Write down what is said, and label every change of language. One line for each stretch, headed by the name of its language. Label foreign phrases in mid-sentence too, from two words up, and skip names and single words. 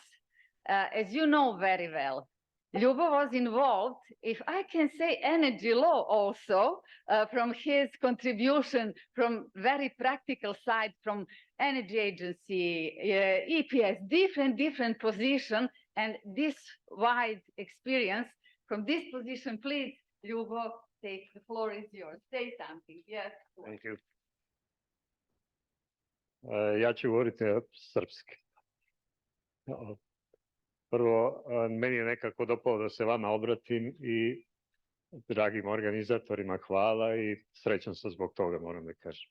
English: As you know very well, Ljubo was involved, if I can say, energy law also, from his contribution from very practical side, from energy agency, EPS, different position, and this wide experience. From this position, please, Ljubo, take the floor is yours. Say something. Yes. Thank you.
Serbian: Ja ću govoriti srpski. Prvo, meni je nekako dopalo da se vama obratim i dragim organizatorima hvala i srećan sam zbog toga, moram da kažem.